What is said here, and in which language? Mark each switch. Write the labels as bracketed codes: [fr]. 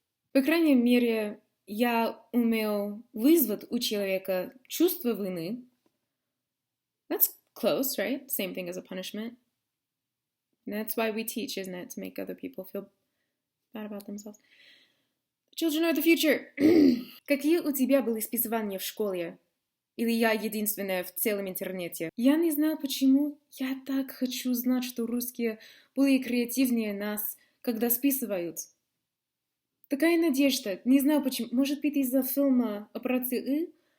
[ru] По крайней мере, я умею вызвать у человека чувство вины. [en] That's close, right? Same thing as a punishment. That's why we teach, isn't it? To make other people feel bad about themselves. Children are the future. [ru] Какие у тебя были списывания в школе? Или я единственная в целом интернете? Я не знаю почему. Я так хочу знать, что русские более креативнее нас, когда списывают. Такая надежда. Не знаю почему. Может быть, из-за фильма «Операция И»?